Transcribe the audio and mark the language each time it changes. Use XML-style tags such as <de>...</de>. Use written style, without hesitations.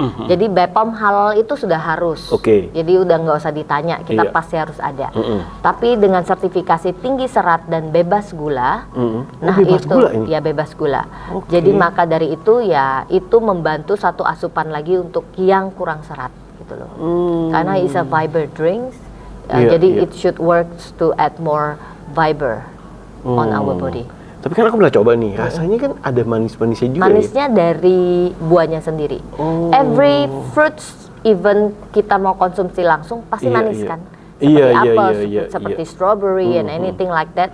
<id>Jadi BPOM halal itu sudah harus. Jadi udah nggak usah ditanya, kita pasti harus ada. Tapi dengan sertifikasi tinggi serat dan bebas gula, nah bebas itu gula ini? ya bebas gula. Jadi maka dari itu ya itu membantu satu asupan lagi untuk yang kurang serat gitu loh. Karena</id> <en>it's a fiber drinks.</en> <id>Jadi</id> <en>it should work to add more fiber on our body.</en> <id>Tapi kan aku pernah coba nih, rasanya kan ada manis-manisnya juga. Manisnya dari buahnya sendiri.</id> <en>Every fruits, even</en> <id>kita mau konsumsi langsung pasti manis kan. Seperti apel, seperti strawberry</id> <en>and anything like that.</en>